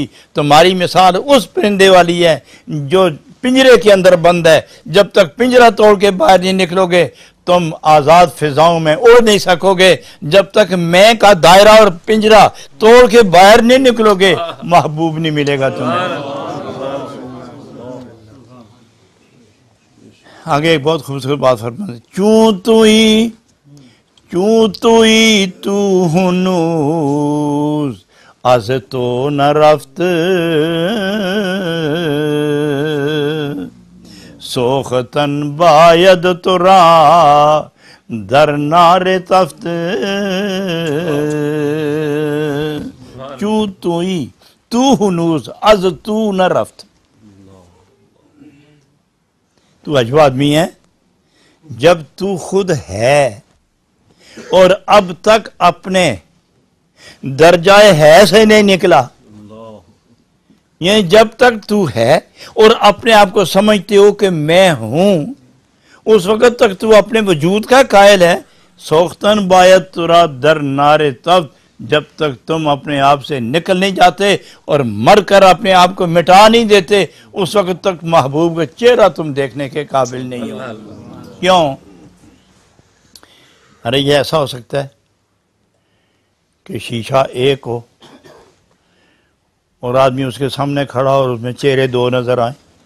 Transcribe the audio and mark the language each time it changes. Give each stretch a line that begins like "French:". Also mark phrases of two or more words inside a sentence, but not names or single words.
Urdu: تمہاری مثال اس پرندے والی ہے جو پنجرے کے اندر بند ہے، جب تک پنجرہ توڑ کے باہر نہیں نکلو گے تم آزاد فضاؤں میں اڑ نہیں سکو گے، جب تک میں کا دائرہ اور پنجرہ توڑ کے باہر نہیں نکلو گے محبوب نہیں ملے گا تمہیں۔ آگے ایک بہت خوبصورت بات فرماتے،
Persian: چون توئی تو ہنوز از تو نہ رفت سوختن باید تو را در نار تفت چون توئی تو ہنوز از تو نہ رفت۔
Urdu: تو عجب آدمی ہے جب تو خود ہے اور اب تک اپنے درجہ ہے سے نہیں نکلا، یعنی جب تک تو ہے اور اپنے آپ کو سمجھتے ہو کہ میں ہوں، اس وقت تک تو اپنے وجود کا قائل ہے۔
Persian: سوختن باید ترا در نار تب،
Urdu: جب تک تم اپنے آپ سے نکل نہیں جاتے اور مر کر اپنے آپ کو مٹا نہیں دیتے اس وقت تک محبوب کا چہرہ تم دیکھنے کے قابل نہیں ہو۔ کیوں؟ ارے یہ ایسا ہو سکتا ہے کہ شیشہ ایک ہو اور آدمی اس کے سامنے کھڑا اور اس میں چہرے دو نظر آئیں۔